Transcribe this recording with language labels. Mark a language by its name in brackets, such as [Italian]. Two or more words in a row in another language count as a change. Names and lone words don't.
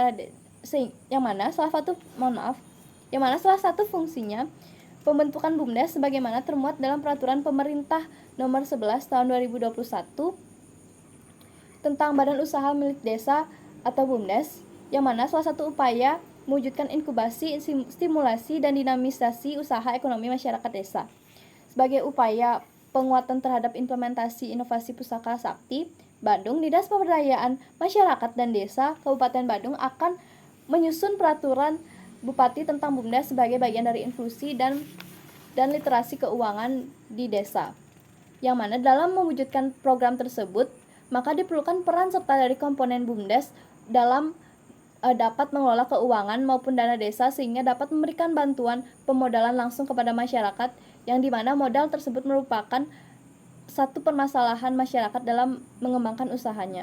[Indonesian] yang mana salah satu fungsinya pembentukan BUMDes sebagaimana termuat dalam Peraturan Pemerintah Nomor 11 Tahun 2021 tentang Badan Usaha Milik Desa atau BUMDes, yang mana salah satu upaya mewujudkan inkubasi, stimulasi, dan dinamisasi usaha ekonomi masyarakat desa. Sebagai upaya penguatan terhadap implementasi inovasi Pusaka Sakti Badung, Dinas Pemberdayaan Masyarakat dan Desa Kabupaten Badung akan menyusun peraturan Bupati tentang BUMDes sebagai bagian dari inklusi dan literasi keuangan di desa. Yang mana dalam mewujudkan program tersebut, maka diperlukan peran serta dari komponen BUMDes dalam dapat mengelola keuangan maupun dana desa sehingga dapat memberikan bantuan pemodalan langsung kepada masyarakat yang dimana modal tersebut merupakan satu permasalahan masyarakat dalam mengembangkan usahanya.